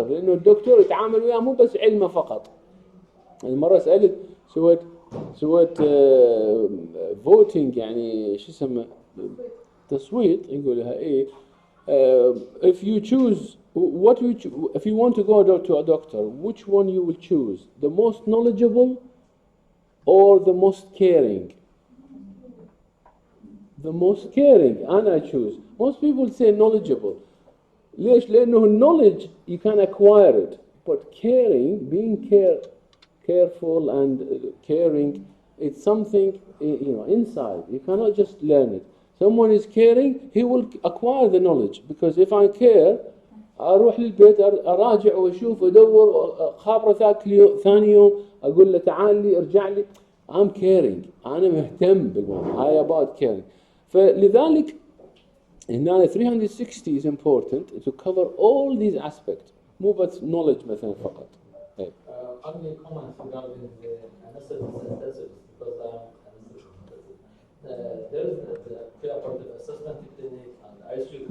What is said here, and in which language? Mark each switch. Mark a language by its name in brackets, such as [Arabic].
[Arabic] لأنه الدكتور يتعامل وياه مو بس علمه فقط. المرة سألت سويت voting يعني شو اسمه تصويت يقولها ايه [English] if you choose if you want to go to a doctor which one you will choose the most knowledgeable or the most caring. The most caring I choose. Most people say knowledgeable. [Arabic] ليش؟ لأنه [English] knowledge you can acquire it but caring being careful and caring it's something inside you cannot just learn it. Someone is caring he will acquire the knowledge because if I care [Arabic] أروح للبيت أراجع وأشوف أدور خابرة ثاني يوم أقول له تعال لي ارجع لي [English] I'm caring [Arabic] أنا مهتم بالموضوع هاي [English] about caring. [Arabic] فلذلك هنا [English] 360 is important to cover all these aspects [Arabic] مو بس [English] knowledge [Arabic] مثلا فقط. إيه. [English] Only comments regarding the anesthetic because there is the preoperative assessment clinic and ICU.